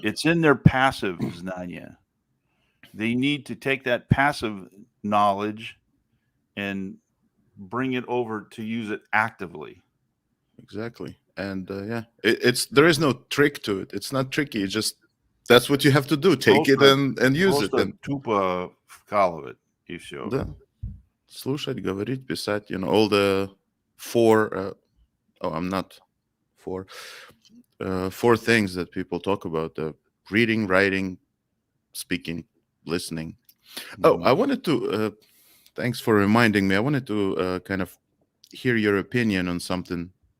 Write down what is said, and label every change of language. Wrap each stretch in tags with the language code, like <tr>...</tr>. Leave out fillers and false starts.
<en>It's in their passive znание. They need to take that passive knowledge and bring it over to use it actively. Exactly. And there is no trick to it. It's not tricky. It's just that's what you have to do. Take it and use it.</en> <ru>Просто тупо вкалывать и все. Да. Слушать, говорить, писать.</ru> <en>All the four things that people talk about: reading, writing, speaking, listening. Oh, I wanted to. Thanks for reminding me. I wanted to kind of hear your opinion on something.</en>